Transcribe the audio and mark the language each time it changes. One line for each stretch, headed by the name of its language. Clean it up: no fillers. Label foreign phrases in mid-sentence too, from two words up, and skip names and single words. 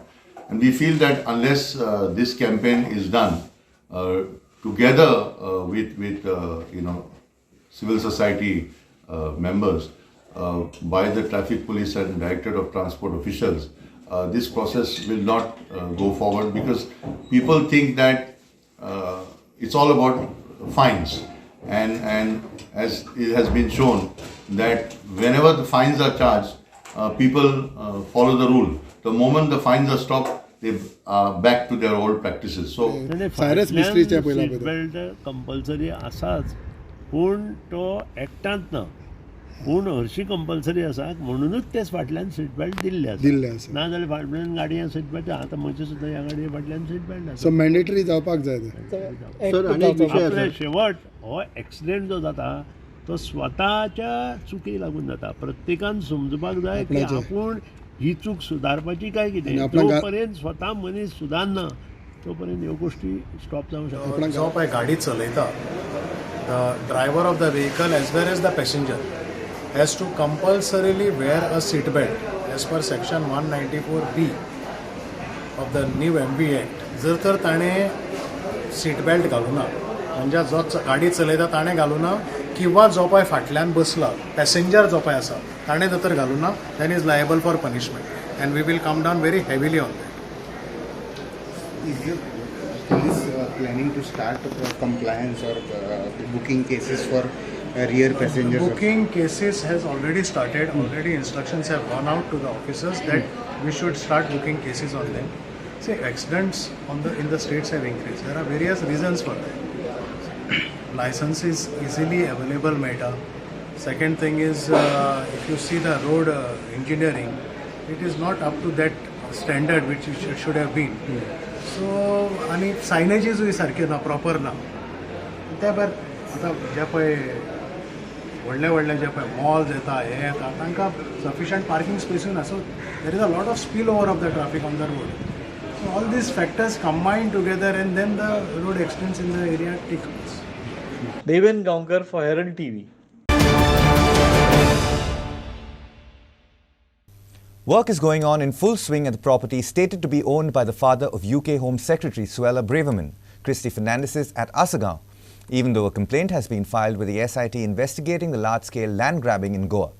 English: And we feel that unless this campaign is done together with civil society members by the traffic police and Directorate of Transport officials, this process will not go forward because people think that it's all about fines. And as it has been shown that whenever the fines are charged, people follow the rule. The moment the fines are stopped, they are back to their old practices. So,
Konkani: Cyrus Mistryच्या
English: seat belt compulsory
Konkani: आसाच, पूण तो एक्टांत ना, पूण हरशी कंपल्सरी आसा म्हणूनच तेच फाटल्यान
English: seat belt
Konkani: दिल्ले आसा. ना जाल्यार फाटल्यान गाडयांत
English: seat belt
Konkani: आतां म्हजे सुद्दां ह्या गाडये फाटल्यान
English: seat belt
Konkani: आसा.
English: so mandatory
Konkani: जावपाक जाय आपले शेवट हो एक्सिडेंट जो जाता तो स्वताच्या चुकी लागून जाता. प्रत्येकान समजूपाक जाय की आपूण ही चूक सुदारपाची काय कितें. जो पर्यंत स्वता मनीस सुदारना तो पर्यंत ह्यो गोष्टी स्टॉप जावंक शकना. जो पळय गाडी चलयता,
English: the driver of the vehicle as well as the passenger has to compulsorily wear a seat belt as per section 194B of the new MV Act.
Konkani: जर तर ताणें
English: seat belt
Konkani: घालूना, म्हणजे जो गाडी चलयता ताणें घालूना किंवा जो पळय फाटल्यान बसला पॅसेंजर जो पळय आसा ताणें जर तर घालूना,
English: then is liable for punishment and we will come down very heavily on that. Is your police planning to start compliance or booking cases for rear passengers? Booking cases has already started. Already instructions have gone out to the officers that we should start booking cases on them. See, accidents in the states have increased. There are various reasons for that. License is easily available matter. Second thing is, if you see the road engineering, it is not up to that standard which it should have been. So,
Konkani: आणि सायनेजीसूय सारखे ना, प्रॉपर ना. त्या भायर आतां जे पळय व्हडले जे पळय मॉल्स येता हे येता तांकां
English: sufficient parking space
Konkani: ना.
English: so there is a lot of spill over of the traffic on the road. So all these factors combine together and then the road accidents in the area take place. Deven Gaonkar for Herald TV. Work is going on in full swing at the property stated to be owned by the father of UK Home Secretary Suella Braverman, Christy Fernandez's at Asagaon, even though a complaint has been filed with the SIT investigating the large-scale land grabbing in Goa.